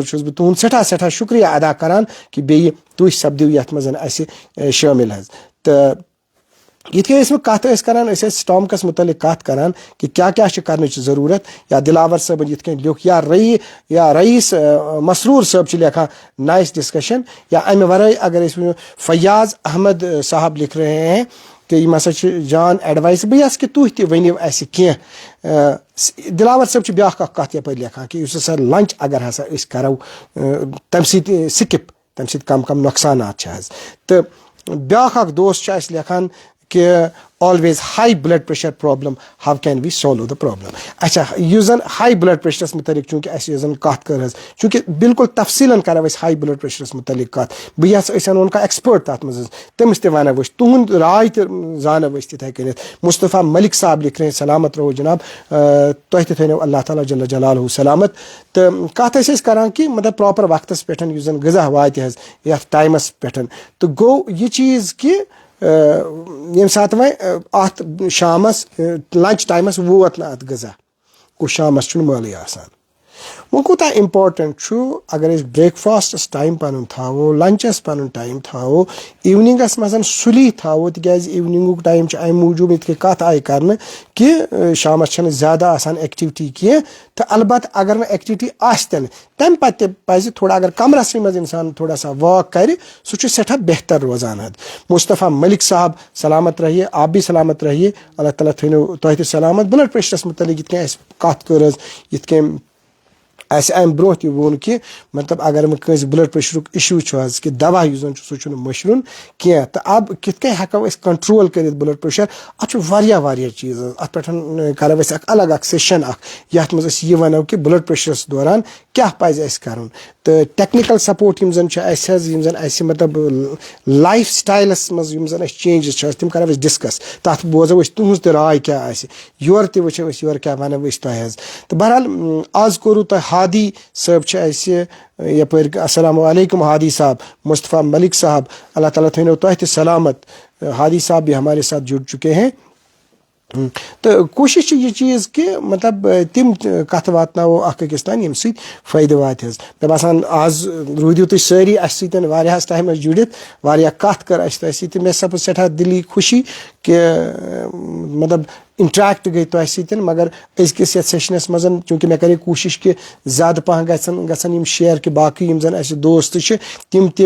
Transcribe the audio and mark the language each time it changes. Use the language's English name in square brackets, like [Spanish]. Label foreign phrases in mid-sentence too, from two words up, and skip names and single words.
[Kashmiri] چھُس بہٕ تُہُنٛد سٮ۪ٹھاہ سٮ۪ٹھاہ شُکریہ ادا کران کہِ بیٚیہِ تُہۍ سپدِو یتھ منٛز اَسہِ شٲمِل حظ تہٕ یِتھ کٔنۍ أسۍ کتھ ٲسۍ کران أسۍ ٲسۍ سٹامکس مُتعلق کتھ کران کہِ کیاہ کیاہ چھِ کرنٕچ ضروٗرت یا دِلاور صٲبن یِتھ کٔنۍ لیوٚکھ یا رئیٖس مسروٗر صٲب چھِ لیکھان [English] nice discussion [Kashmiri] یا امہِ ورٲے اگر أسۍ وٕچھو [Urdu] فیاض احمد صاحب لکھ رہے ہیں [Kashmiri] کہ یِم ہسا چھِ جان ایڈوایس بہٕ یژھٕ کہِ تُہۍ تہِ ؤنِو اَسہِ کینٛہہ دِلاور صٲب چھِ بیاکھ اکھ کتھ یپٲرۍ لیکھان کہِ یُس ہسا لنچ اگر ہسا أسۍ کرو تمہِ سۭتۍ سِکِپ تمہِ سۭتۍ کم کم نۄقصانات چھِ حظ تہٕ بیاکھ اکھ دوست چھُ اَسہِ لیکھان کہ [English] always high blood pressure problem how can we solve the problem [Kashmiri] اچھا یُس زن [English] high blood pressures [Kashmiri] متعلق چوٗنٛکہِ اَسہِ یۄس زن کتھ کٔر حظ چوٗنٛکہِ بالکل تفصیٖلن کرو أسۍ ہائی بلڈ پریشرس متعلق کتھ بہٕ یژھٕ أسۍ انہون کانٛہہ ایٚکسپٲرٹ تتھ منٛز حظ تٔمِس تہِ ونو أسۍ تُہُنٛد راے تہِ زانو أسۍ تِتھٕے کٔنٮ۪تھ [Urdu] مصطفیٰ ملک صاحب لکھ رہے [Kashmiri] سلامت رہو جناب تۄہہِ تہِ تھٲینو اللہ تعالیٰ جل جلالہ سلامت تہٕ کتھ ٲسۍ أسۍ کران کہِ مطلب پراپر وقتس پٮ۪ٹھ یُس زن غذا واتہِ حظ یتھ ٹایمس پٮ۪ٹھ تہٕ گوٚو یہِ چیٖز کہِ ییٚمہِ ساتہٕ وۄنۍ اتھ شامس [English] lunch times [Kashmiri] ووت نہٕ اتھ غذا گوٚو شامس چھُنہٕ مٲلٕے آسان وۄنۍ کوٗتاہ اِمپاٹنٹ چھُ اگر أسۍ [English] breakfasts [Kashmiri] ٹایم پنُن تھاوو لنچس پنُن ٹایم تھاوو اِوننگس منٛز سُلی تھاوو تِکیازِ اِوننگُک ٹایم چھُ امہِ موٗجوٗب یِتھ کٔنۍ کتھ آیہِ کرنہٕ کہِ شامس چھنہٕ زیادٕ آسان ایٚکٹِوٹی کینٛہہ تہٕ البتہ اگر نہٕ ایٚکٹِوٹی آسہِ تہِ نہٕ تمہِ پتہٕ تہِ پزِ تھوڑا اگر کمرسٕے منٛز انسان [Urdu] تھوڑا سا [Kashmiri] واک کرِ سُہ چھُ سٮ۪ٹھاہ بہتر روزان حظ مصطفیٰ ملک صاحب [Urdu] سلامت رہیے آپ بھی سلامت رہیے [Kashmiri] اللہ تعالیٰ تھٲینو تۄہہِ تہِ سلامت بلڈ پریشرس متعلق یِتھ کٔنۍ اَسہِ کتھ کٔر حظ یِتھ کٔنۍ اَسہِ امہِ برونٛہہ تہِ ووٚن کہِ مطلب اگر نہٕ کٲنٛسہِ [English] blood pressure [Kashmiri] اِشوٗ چھُ حظ کہِ دوا یُس زن چھُ سُہ چھُنہٕ مٔشرُن کینٛہہ تہٕ اب کِتھ کٔنۍ ہٮ۪کو أسۍ کنٹرول کٔرِتھ [English] blood pressure [Kashmiri] اتھ چھُ واریاہ چیٖز حظ اتھ پٮ۪ٹھ کرو أسۍ اکھ الگ اکھ سیشن اکھ یتھ منٛز أسۍ یہِ ونو کہِ [English] blood pressures [Kashmiri] دوران کیاہ پزِ اَسہِ کرُن تہٕ [English] technical support [Kashmiri] یِم زن چھِ اَسہِ حظ یِم زن اَسہِ مطلب [English] lifestyles [Kashmiri] منٛز یِم زن اَسہِ چینجز چھِ تِم کرو أسۍ ڈسکس تتھ بوزو أسۍ تُہنٛز تہِ راے کیاہ آسہِ یورٕ تہِ وٕچھو أسۍ یورٕ کیاہ ونو أسۍ تۄہہِ حظ تہٕ بہرحال آز کوٚروٕ تۄہہِ ہادی صٲب چھِ اَسہِ یپٲرۍ [Arabic] السلام علیکم [Urdu] ہادی صاحب مصطفیٰ ملک صاحب اللہ تعالیٰ تھٲینو تۄہہِ تہِ سلامت ہادی صاحب بھی ہمارے ساتھ جڑ چکے ہیں [Kashmiri] تہٕ کوٗشِش چھِ یہِ چیٖز کہِ مطلب تِم کتھٕ واتناوو اکھ أکِس تانۍ ییٚمہِ سۭتۍ فٲیدٕ واتہِ حظ مےٚ باسان آز روٗدِو تُہۍ سٲری اَسہِ سۭتۍ واریاہس ٹایمس جُڑِتھ واریاہ کتھ کٔر اَسہِ تۄہہِ سۭتۍ مےٚ سپٕز سٮ۪ٹھاہ دِلی خوشی کہِ مطلب انٹریکٹ گٔے تۄہہِ سۭتۍ مگر أزکِس یتھ سیشنس منٛز چوٗنٛکہِ مےٚ کرے کوٗشش کہِ زیادٕ پہم گژھن یِم شیر کہِ باقٕے یِم زن اَسہِ دوست چھِ تِم تہِ